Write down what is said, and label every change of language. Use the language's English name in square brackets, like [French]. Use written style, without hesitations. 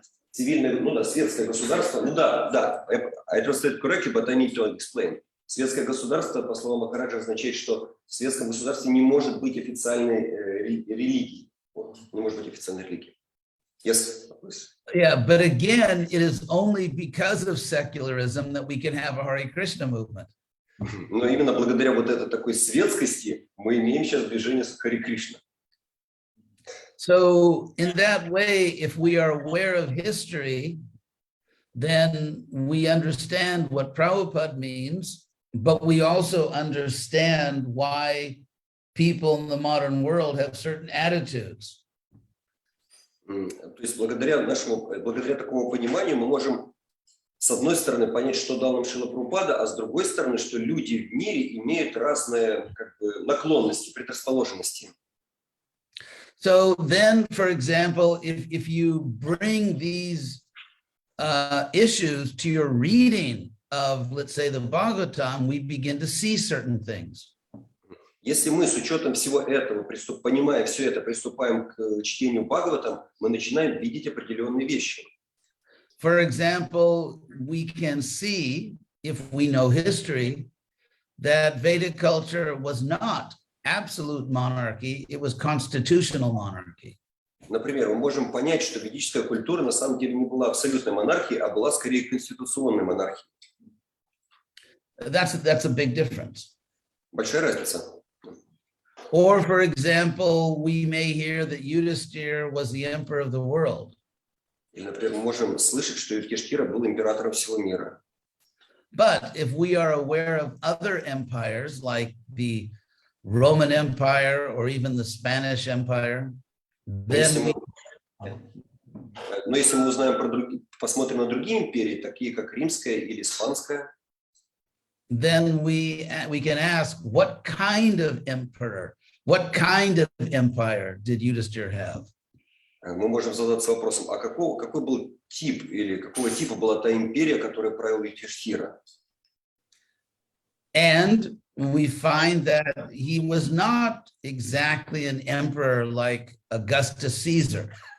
[Russian] Цивильное, ну да, светское государство, ну да, [English] I translate correctly, but I need to explain. [Russian] Светское государство, по словам Махараджа, означает, что в светском государстве не может быть официальной религии. Не может быть официальной религии. [English] Yes. Yeah, but again, it is only because of secularism that we can have a Hare Krishna movement. [Russian] Но именно благодаря вот этой такой светскости мы имеем сейчас движение Харе Кришна. [English] So in that way, if we are aware of history, then we understand what Prabhupada means, but we also understand why people in the modern world have certain attitudes. [Russian] То есть благодаря такому пониманию мы можем с одной стороны понять, что дал нам Шрила Прабхупада, а с другой стороны, что люди в мире имеют разные как бы наклонности, предрасположенности. [English] So then, for example, if you bring these issues to your reading of, let's say, the Bhagavatam, we begin to see certain things. [Russian] Если мы с учетом всего этого, понимая все это, приступаем к чтению Бхагаватам, мы начинаем видеть определенные вещи. [English] For example, we can see, if we know history, that Vedic culture was not absolute monarchy, it was constitutional monarchy. [Russian] Например, мы можем понять, что ведическая культура на самом деле не была абсолютной монархией, а была скорее конституционной монархией. [English] That's a big difference. [Russian] Большая разница. [English] Or, for example, we may hear that Yudhisthira was the emperor of the world. [Russian] Или, например, мы можем слышать, что Юдхиштхира был императором всего мира. [English] But if we are aware of other empires like the Roman Empire or even the Spanish Empire, then [Russian] Но если мы узнаем про другие, посмотрим на другие империи, такие как Римская или Испанская, [English] then we can ask, what kind of emperor, what kind of empire did Yudhisthira have? [Russian] мы можем задаться вопросом, а какой был тип или какого типа была та империя, которая правил Юдхиштхира? [English] And we find that he was not exactly an emperor like Augustus Caesar.